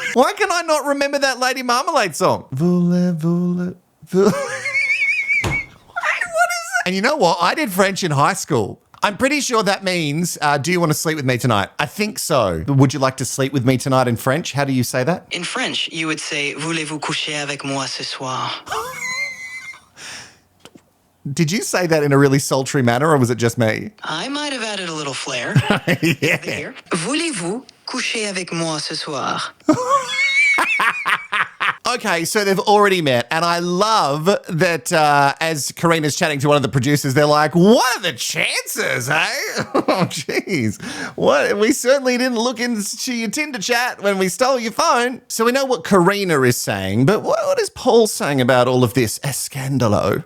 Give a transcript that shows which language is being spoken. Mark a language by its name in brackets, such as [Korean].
[English] Why can I not remember that Lady Marmalade song? [French] Voulez-vous? [English] What is it? And you know what? I did French in high school. I'm pretty sure that means, do you want to sleep with me tonight? I think so. Would you like to sleep with me tonight in French? How do you say that? In French, you would say, [French] voulez-vous coucher avec moi ce soir? [English] Did you say that in a really sultry manner or was it just me? I might have added a little flair. Yeah. Here. [French] Voulez-vous coucher avec moi ce soir? [English] Okay, so they've already met, and I love that as Karina's chatting to one of the producers, they're like, what are the chances, hey? Oh, jeez. What? We certainly didn't look into your Tinder chat when we stole your phone. So we know what Karina is saying, but what is Paul saying about all of this escandalo?